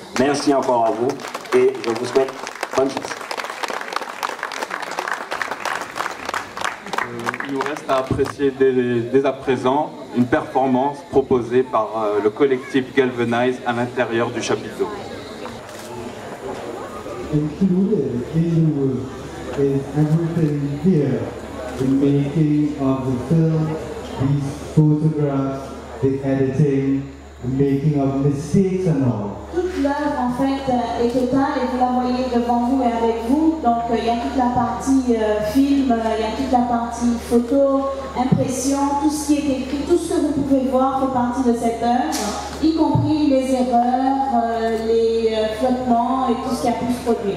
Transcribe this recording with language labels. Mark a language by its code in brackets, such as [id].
[fr] Merci encore à vous et je vous souhaite bonne chance. Il nous reste à apprécier dès à présent une performance proposée par le collectif Galvanize à l'intérieur du chapiteau. [en] Included in the work is everything here, the making of the film, these photographs, the editing, the making of mistakes and all. [fr] Toute l'œuvre en fait est totale et vous la voyez devant vous et avec vous. Donc il y a toute la partie film, il y a toute la partie photo, impression, tout ce qui est écrit, tout ce que vous pouvez voir fait partie de cette œuvre, y compris les erreurs, les flottements et tout ce qui a pu se produire.